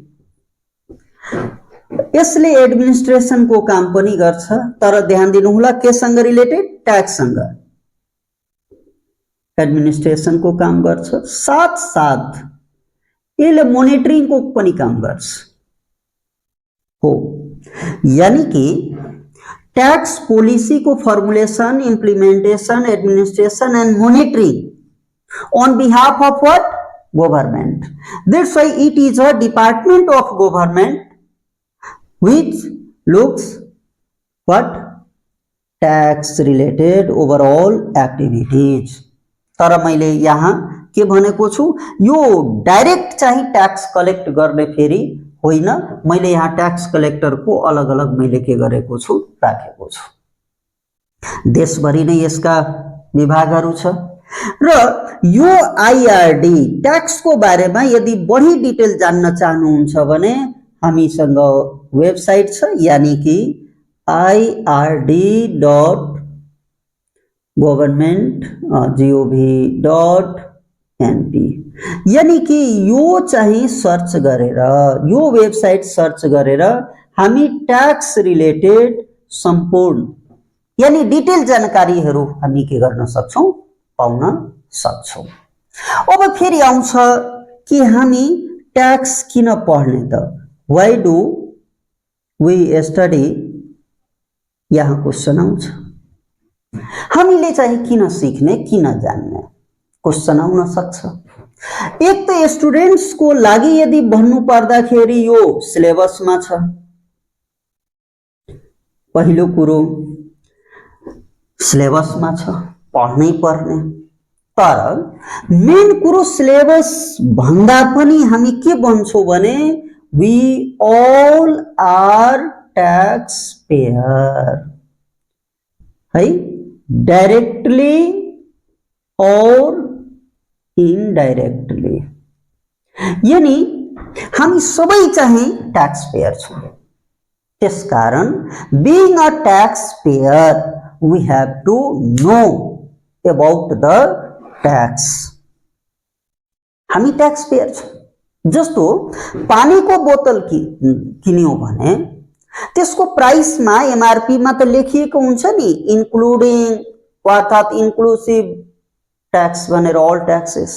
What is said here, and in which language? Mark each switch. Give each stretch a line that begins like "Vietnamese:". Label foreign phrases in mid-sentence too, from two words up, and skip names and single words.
Nepali: यसले एडमिनिस्ट्रेसनको काम पनि गर्छ, तर ध्यान दिनुहोला केसँग रिलेटेड, ट्याक्ससँग एडमिनिस्ट्रेसनको काम गर्छ। साथ साथ यसले मोनिटरिङको पनि काम गर्छ हो। यानी कि
English: tax policy को formulation, implementation, administration and monitoring on behalf of what? government. that's why it is a department of government which looks what? Tax related overall activities।
Nepali: तर मैले यहाँ के भनेको छु, यो डाइरेक्ट चाहिँ
English: tax collect
Nepali: गर्ने फेरि होइन, मैले यहाँ
English: tax collector
Nepali: को अलग अलग मैले के गरेको छु, राखेको छु। देशभरि नै यसका विभागहरू छ र यो आईआरडी ट्याक्स को बारेमा यदि बढी डिटेल जान्न चाहनुहुन्छ भने हामीसँग वेबसाइट छ, यानी कि ird.government.gov.np, यानी कि यो चाहिँ सर्च गरेर, यो वेबसाइट सर्च गरेर हामी
English: tax related
Nepali: सम्पूर्ण यानी डिटेल जानकारीहरू हामी के गर्न सक्छौं, पाउन सक्छौं। अब फेरि आउँछ कि हामी ट्याक्स किन पढ्ने त?
English: Why do we study?
Nepali: यहाँ क्वेश्चन आउँछ। हामीले चाहिँ किन सिक्ने, किन जान्ने, क्वेश्चन आउन सक्छ। एक त स्टुडेन्ट्स को लागि यदि भन्नु पर्दाखेरि यो सिलेबसमा छ, पहिलो कुरो सिलेबसमा छ, पढ्नै पर्ने। तर मेन कुरो सिलेबस भन्दा पनि हामी के भन्छौं भने
English: we all are taxpayer,
Nepali: है, डाइरेक्टली और इनडाइरेक्टली, यानी हामी सबै चाहिँ
English: tax payer
Nepali: छौं। त्यसकारण
English: being a taxpayer we have to know about the tax।
Nepali: हामी
English: tax payer
Nepali: छौं। जस्तो पानी को बोतल किन्यो भने त्यसको प्राइसमा एमआरपी मा त लेखिएको हुन्छ नि, इन्क्लुडिङ अर्थात
English: inclusive tax
Nepali: भनेर,
English: all taxes.